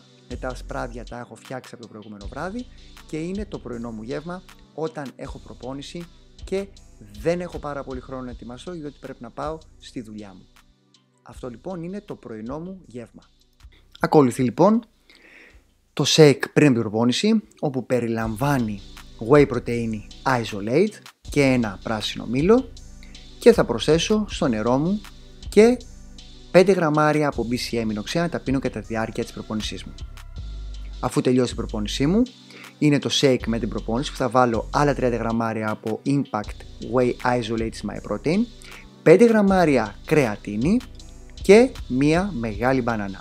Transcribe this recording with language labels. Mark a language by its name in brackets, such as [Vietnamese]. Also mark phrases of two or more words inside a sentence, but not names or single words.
[Greek] Με τα ασπράδια τα έχω φτιάξει από το προηγούμενο βράδυ και είναι το πρωινό μου γεύμα όταν έχω προπόνηση και δεν έχω πάρα πολύ χρόνο να ετοιμαστώ, γιατί πρέπει να πάω στη δουλειά μου. Αυτό λοιπόν είναι το πρωινό μου γεύμα. Ακολουθεί λοιπόν το shake πριν την προπόνηση, όπου περιλαμβάνει [English] whey protein isolate [Greek] και ένα πράσινο μήλο, και θα προσθέσω στο νερό μου και 5 γραμμάρια από BCA αμινοξέα να τα πίνω κατά τη διάρκεια της προπόνησής μου. Αφού τελειώσει η προπόνησή μου, είναι το shake με την προπόνηση που θα βάλω άλλα 30 γραμμάρια από [English] Impact Whey Isolate MyProtein, [Greek] 5 γραμμάρια κρεατίνη και μία μεγάλη μπανάνα.